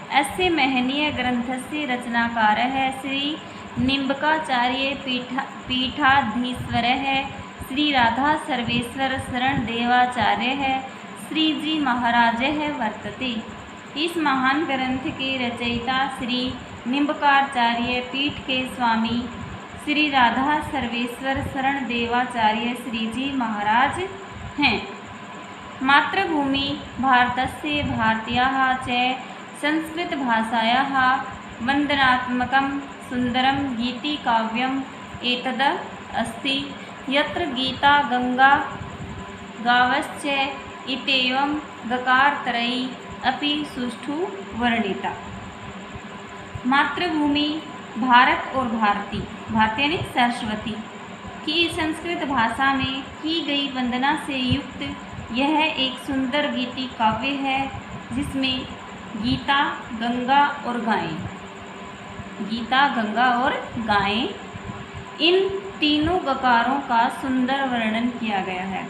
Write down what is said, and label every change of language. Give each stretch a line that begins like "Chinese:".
Sanskrit: अस्य महनीय ग्रंथस्य रचनाकारः श्री निम्बकाचार्य पीठाधीश्वरः श्री राधा सर्वेश्वर शरण देवाचार्य श्रीजी महाराज वर्तते।
Hindi: इस महान ग्रंथ के रचयिता श्री निम्बकाचार्य पीठ के स्वामी श्री राधा सर्वेश्वर शरण देवाचार्य श्रीजी महाराज हैं।
Sanskrit: मातृभूमि भारतस्य भारतीयाः च संस्कृतभाषायाः वन्दनात्मकं सुन्दरं गीतिकाव्यम् एतद् अस्ति, यत्र गीता गंगा गावश्च इत्येवं गकारत्रयी अपि सुष्ठु वर्णिता।
Hindi: मातृभूमि भारत और भारती, भारती यानी सरस्वती की संस्कृत भाषा में की गई वंदना से युक्त यह एक सुंदर गीति काव्य है जिसमें गीता, गंगा और गायें, गीता, गंगा और गायें, इन तीनों गकारों का सुंदर वर्णन किया गया है।